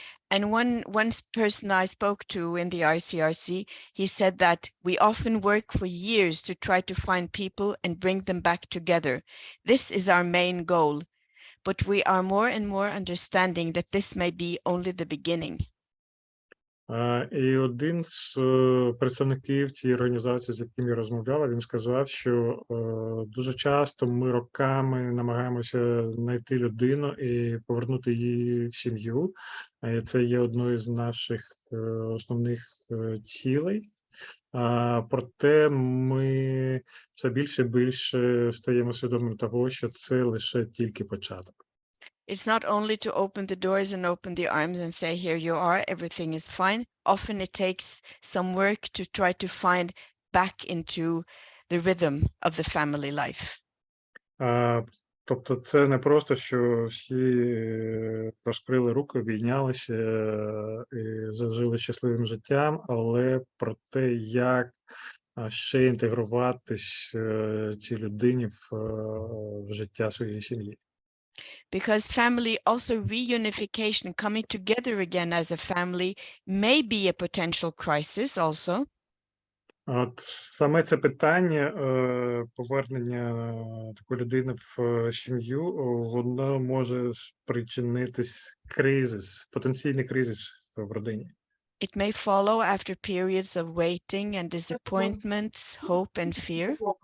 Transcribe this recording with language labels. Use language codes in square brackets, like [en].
[en] And one person I spoke to in the RCRC, he said that we often work for years to try to find people and bring them back together. This is our main goal, but we are more and more understanding that this may be only the beginning. [uk] І один з представників цієї організації, з яким я розмовляла, він сказав, що дуже часто ми роками намагаємося знайти людину і повернути її в сім'ю. Це є одною з наших основних цілей. Проте ми все більше і більше стаємо свідомими того, що це лише тільки початок. [en] It's not only to open the doors and open the arms and say, here you are, everything is fine. Often it takes some work to try to find back into the rhythm of the family life. [uk] Тобто це не просто, що всі розкрили руки, обійнялися і зажили щасливим життям, але про те, як ще інтегруватись цій людині в життя своєї сім'ї. [en] Because family also reunification, coming together again as a family, may be a potential crisis also. [uk] От саме це питання, повернення такої людини в сім'ю, воно може спричинитись потенційний кризис в родині. [en] It may follow after periods of waiting and disappointments, hope and fear.